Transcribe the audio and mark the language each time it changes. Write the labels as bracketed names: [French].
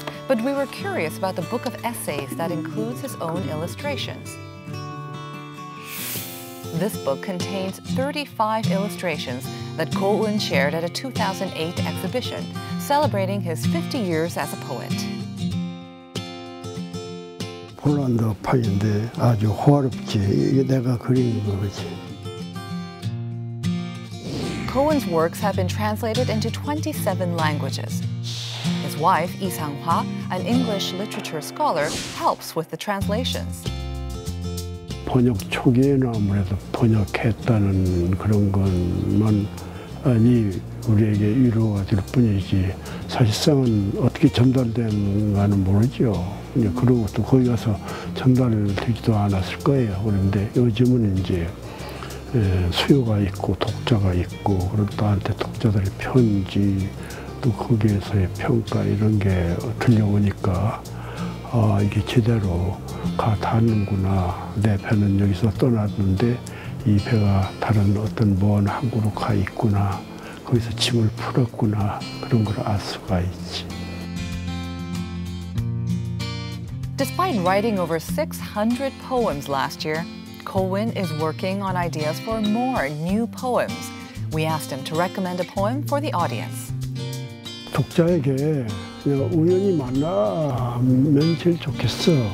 [English] But we were curious about the book of essays that includes his own illustrations. This book contains 35 illustrations that Cohen shared at a 2008 exhibition, celebrating his 50 years as a poet. [Korean] 폴란드 파인데 아주 호화롭지. 이게 내가 그린 거지. [English] Cohen's works have been translated into 27 languages. His wife, Lee Sang-hwa, an English literature scholar, helps with the translations. [Korean] 번역 초기에는 아무래도 번역했다는 그런 것만 아니 우리에게 위로가 될 뿐이지 사실상은 어떻게 전달되는가는 모르죠. 그런 것도 거기 가서 전달되지도 않았을 거예요. 그런데 요즘은 이제 수요가 있고 독자가 있고 그런 나한테 독자들의 편지 또 거기에서의 평가 이런 게 들려오니까 이게 제대로 가 닿는구나. 내 배는 여기서 떠났는데 이 배가 다른 어떤 먼 항구로 가 있구나. 거기서 짐을 풀었구나 그런 걸 알 수가 있지. [English] Despite writing over 600 poems last year, Colwyn is working on ideas for more new poems. We asked him to recommend a poem for the audience. [Korean] 독자에게 그냥 우연히 만나면 제일 좋겠어.